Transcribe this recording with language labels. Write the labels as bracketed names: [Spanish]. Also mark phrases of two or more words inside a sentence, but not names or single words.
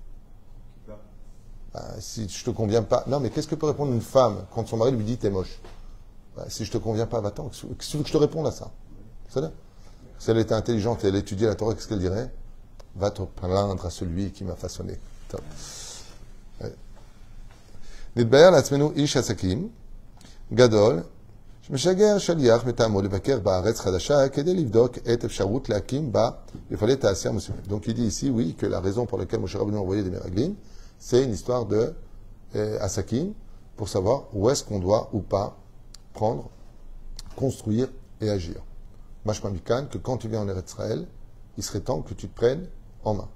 [French] Bah, si je te conviens pas. Non, mais qu'est-ce que peut répondre une femme quand son mari lui dit t'es moche? Bah, si je te conviens pas, va-t'en. Qu'est-ce que tu veux que je te réponde à ça? C'est-à-dire, si elle était intelligente et elle étudiait la Torah, qu'est-ce qu'elle dirait? Va te plaindre à celui qui m'a façonné. [Hebrew] נתבהר לעצמנו איש עסקים גדול שמשגר שליח מטעמו לבקר בארץ חדשה כדי לבדוק את אפשרות להקים בה מפעלי תעשייה מסוימים. [French] Donc il dit ici, oui, que la raison pour laquelle Moshe Rabbeinu a envoyé des Meraglim, c'est une histoire de Asakim pour savoir où est-ce qu'on doit ou pas prendre, construire et agir. [Hebrew] משמע מכאן, [French] que quand tu viens en Eretz Israël, il serait temps que tu te prennes en main.